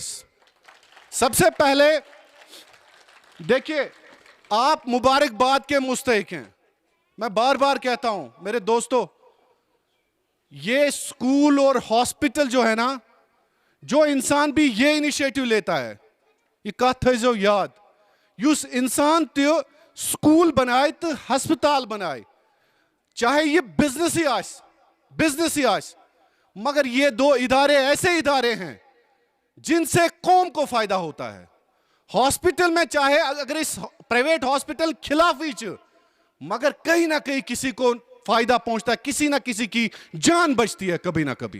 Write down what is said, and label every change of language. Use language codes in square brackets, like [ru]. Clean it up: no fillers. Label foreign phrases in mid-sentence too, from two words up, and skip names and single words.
[ur] سب سے پہلے دیکھیے، آپ مبارکباد کے مستحق ہیں. میں بار بار کہتا ہوں میرے دوستوں، یہ اسکول اور ہاسپٹل جو ہے نا، جو انسان بھی یہ انیشیٹیو لیتا ہے, [ks] ये कथ थो याद, युस इंसान त्यो स्कूल बनाए तो हस्पताल बनाए, चाहे ये बिजनेस ही आस, [ur] مگر یہ دو ادارے ایسے ادارے ہیں جن سے قوم کو فائدہ ہوتا ہے. ہاسپٹل میں چاہے اگر اس پرائیویٹ ہاسپٹل خلاف ہی، مگر کہیں نہ کہیں کسی کو فائدہ پہنچتا ہے، کسی نہ کسی کی جان بچتی ہے کبھی نہ کبھی.